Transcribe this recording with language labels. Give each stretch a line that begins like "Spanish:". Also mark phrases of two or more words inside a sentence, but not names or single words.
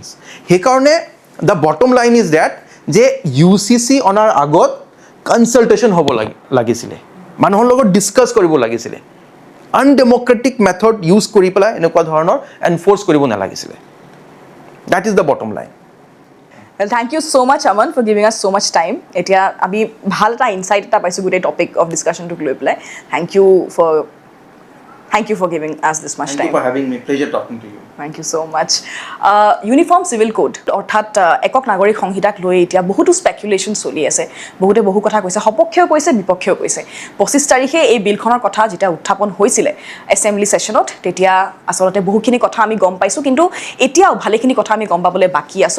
Assamese: সেইকাৰণে
English: the bottom line is that
Assamese: যে UCC অনাৰ আগত কনসালটেশন হ'ব লাগিছিলে, মানুহৰ লগত ডিসকাস কৰিব লাগিছিলে,
English: undemocratic method use
Assamese: কৰি পেলাই এনেকুৱা ধৰণৰ এনফোৰ্স কৰিব নালাগিছিলে.
English: That is the bottom line. Well, thank you so much, Aman, for giving us so much time.
Assamese: এতিয়া আমি ভালটা
English: insight eta
Assamese: পাইছোঁ গোটেই
English: topic of discussion
Assamese: টো লৈ পেলাই.
English: Thank you for giving us this much time. Thank you for having me. Pleasure talking to you. Thank you so much.
Assamese: Uniform Civil Code অৰ্থাৎ একক নাগৰিক সংহিতাক লৈ এতিয়া বহুতো স্পেকুলেশ্যন চলি আছে, বহুতে বহু কথা কৈছে, সপক্ষেও কৈছে বিপক্ষেও কৈছে. 25 তাৰিখে এই বিলখনৰ কথা যেতিয়া উত্থাপন হৈছিলে
English: assembly session,
Assamese: তেতিয়া আচলতে বহুখিনি কথা আমি গম পাইছোঁ, কিন্তু এতিয়াও ভালেখিনি কথা আমি গম পাবলৈ বাকী আছোঁ.